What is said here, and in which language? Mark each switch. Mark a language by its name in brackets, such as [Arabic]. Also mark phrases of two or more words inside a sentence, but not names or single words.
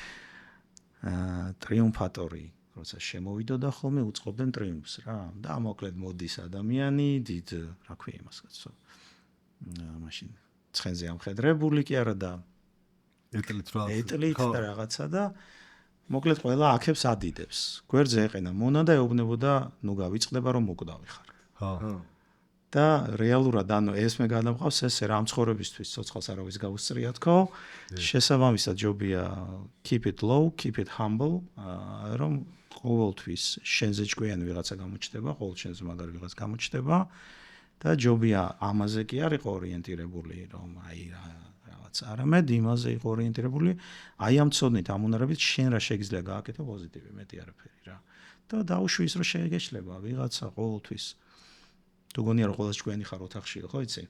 [Georgian] ტრიუმფატორი როცა შემოვიდოდა ხოლმე უწყობდნენ ტრიუმფს რა და მოკლედ მოდის ადამიანი დიდ რა ქვია იმას კაცო მაშინ ცხენზე ამხედრებული კი არა და ეტლით და რაღაცა და მოკლედ ყველა აქებს ადიდებს გვერდზე ეყენა მონა და ეუბნებოდა ნუ გავიწყდება რომ მოკვდავი ხარ ხო და რეალურად ანუ ეს მე გადამყავს ესე რა მცხოვრებისთვის ცოცხალს არავის გაუსწრია თქო შესაბამისად ჯობია [English] keep it low keep it humble [Georgian] რომ ყოველთვის შენზე ჭკვიანი ვიღაცა გამოჩნდება ყოველ შენზე მაგარი ვიღაც გამოჩნდება და ჯობია ამაზე კი არ იყო ორიენტირებული რომ აი რაღაც არამედ იმაზე იყო ორიენტირებული აი ამ ცოდნით ამ უნარებით შენ რა შეგიძლია გააკეთო პოზიტივი მეტი არაფერი რა და დაუშვი ის რომ შეგეშლება ვიღაცა ყოველთვის თუ გონია რომ ყოველთვის ჭკვიანი ხარ ოთახში ხო იცი